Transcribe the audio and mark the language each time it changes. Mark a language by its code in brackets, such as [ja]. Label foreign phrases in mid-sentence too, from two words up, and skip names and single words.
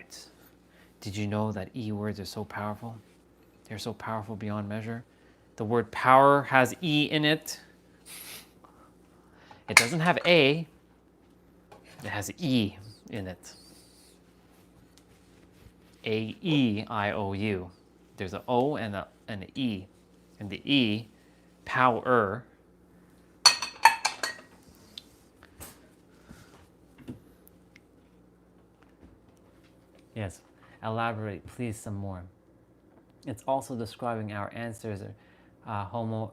[en] Did you know that E words are so powerful? They're so powerful beyond measure. The word power has E in it. It doesn't have A. It has E in it. A-E-I-O-U. There's an O and an E. And the E, power. Yes, elaborate, please, some more. It's also describing our ancestors, Homo.